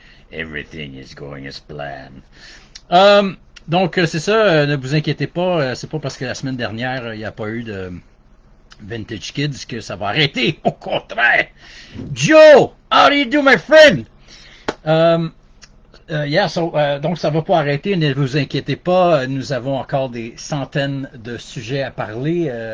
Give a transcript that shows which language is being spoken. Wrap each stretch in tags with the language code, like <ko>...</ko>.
<en>Everything is going as planned.</en> <fr>Donc c'est ça, ne vous inquiétez pas, c'est pas parce que la semaine dernière il n'y a pas eu de Vintage Kids que ça va arrêter, au contraire.</fr> <en>Joe, how do you do my friend?</en> <fr>Donc ça va pas arrêter, ne vous inquiétez pas, nous avons encore des centaines de sujets à parler.</fr>